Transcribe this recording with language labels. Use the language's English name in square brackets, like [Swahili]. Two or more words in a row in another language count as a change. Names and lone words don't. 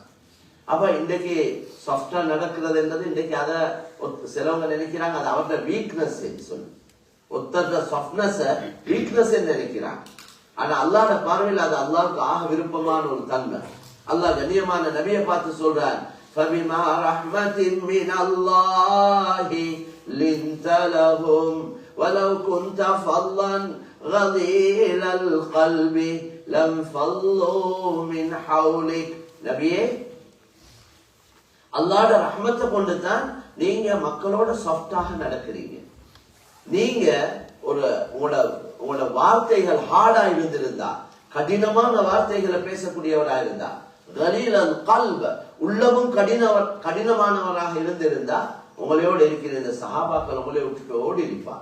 [Tamil] அப்ப இன்றைக்கு சாஃப்டா நடக்கிறது என்பது இன்றைக்கு அத சிலவங்க நினைக்கிறாங்க அது அவருடைய வீக்னஸ் சொல்லி, ஒருத்தர [English] softness weakness [Tamil] நினைக்கிறாங்க. ஆனா அல்லாஹ்வுடைய பார்வையில் அது அல்லாஹ்வுக்கு ஆக விருப்பமான ஒரு தன்மை. அல்லாஹ் கண்ணியமான நபியை பார்த்து சொல்றார், [Arabic] فَبِمَا رَحْمَةٍ مِّنَ اللَّهِ لِنْتَ لَهُمْ وَلَوْ كُنْتَ فَظًّا غَلِيظَ الْقَلْبِ لَانفَضُّوا مِنْ حَوْلِكَ. [Tamil] நபியே, அல்லாஹ்வுடைய ரஹ்மத்தை கொண்டு தான் நீங்க மக்களோட சாஃப்டாக நடக்கிறீங்க. நீங்க உங்களோட வார்த்தைகள் ஹார்டா இருந்திருந்தா, கடினமான வார்த்தைகளை பேசக்கூடியவரா இருந்தா, [Arabic] غليظ القلب, [Tamil] உள்ளமும் கடினமானவராக இருந்திருந்தா உங்களோட இருக்கிற இந்த சஹாபாக்கள் உங்களை விட்டு ஓடி இருப்பாங்க.